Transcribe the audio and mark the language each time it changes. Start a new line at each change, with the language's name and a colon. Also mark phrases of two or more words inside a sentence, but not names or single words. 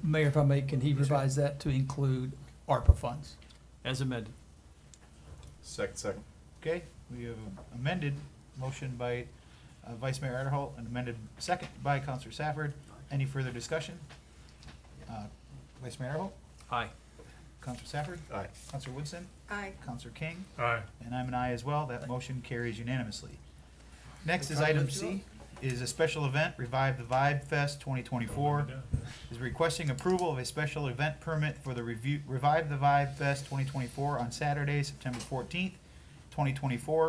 English: Mayor, if I may, can he revise that to include ARPA funds? As amended. Second. Okay, we have amended motion by Vice Mayor Adderholt and amended second by Councilor Safford. Any further discussion? Vice Mayor Adderholt? Aye. Councilor Safford? Aye. Councilor Woodson? Aye. Councilor King? Aye. And I'm an aye as well. That motion carries unanimously. Next is item C, is a special event, Revive the Vibe Fest 2024. Is requesting approval of a special event permit for the Revive the Vibe Fest 2024 on Saturday, September 14th, 2024.